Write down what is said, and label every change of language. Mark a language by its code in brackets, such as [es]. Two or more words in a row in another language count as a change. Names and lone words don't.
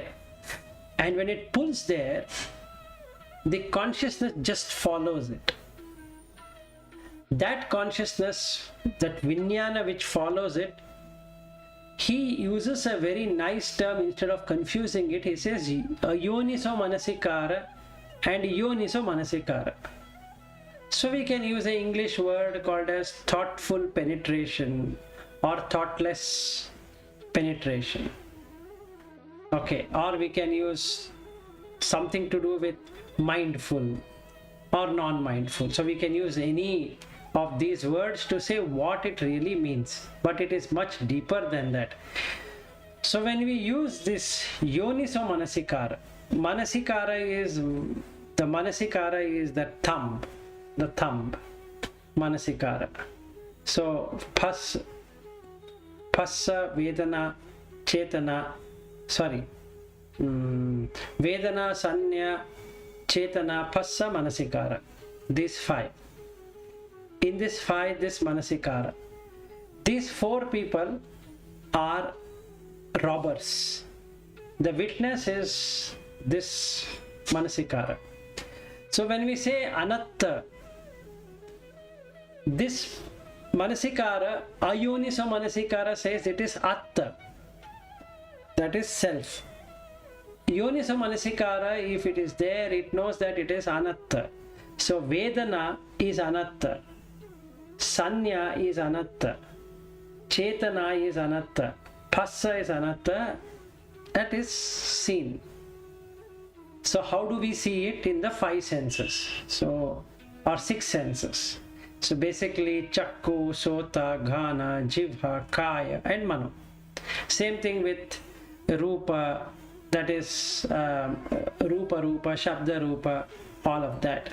[en] And when it pulls there, the consciousness just follows it. That consciousness, that vijnana which follows it, he uses a very nice term. Instead of confusing it, he says [pi] yoniso manasikara [en] and [pi] yoniso manasikara. [en] So we can use an English word called as thoughtful penetration or thoughtless penetration. Okay, or we can use something to do with mindful or non-mindful. So we can use any of these words to say what it really means, but it is much deeper than that. So when we use this [pi] yoniso manasikara, [en] manasikara is the thumb, manasikara. [pi] So phassa vedana chetana, vedana sanya chetana phassa manasikara. [en] These five. In this five, this manasikara. These four people are robbers. The witness is this manasikara. So when we say anatta, this manasikara, [pi] ayoniso manasikara [en] says it is atta, that is self. [pi] Yoniso manasikara, [en] if it is there, it knows that it is anatta. So vedana is anatta, sanya is anatta, chetana is anatta, phassa is anatta. That is seen. So how do we see it? In the five senses. So or 6 senses. So basically [pi] Chakku, Sota, Ghana, Jivha, Kaya and Mano. [en] Same thing with Rupa, that is Rupa, [pi] Shabda Rupa, [en] all of that.